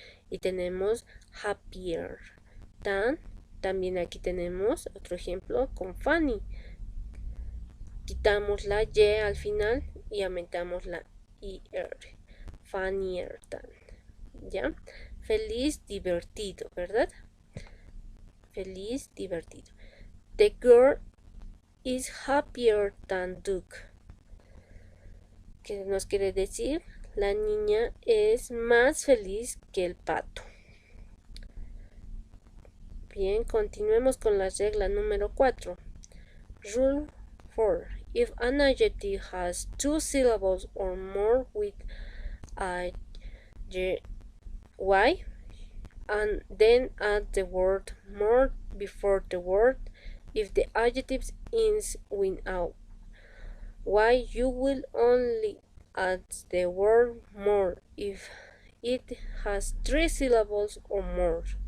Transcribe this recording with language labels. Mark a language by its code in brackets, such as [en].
[es] Y tenemos [en] happier than. [es] También aquí tenemos otro ejemplo con funny. Quitamos la Y al final y aumentamos la ER. [en] Funnier than. [es] ¿Ya? Feliz, divertido, ¿verdad? Feliz, divertido. [en] The girl is happier than duck. [es] ¿Qué nos quiere decir? La niña es más feliz que el pato. Bien, continuemos con la regla número 4. [en] Rule 4. If an adjective has 2 syllables or more with a y, and then add the word more before the word. If the adjective ends with a y, you will only add the word more if it has 3 syllables or more.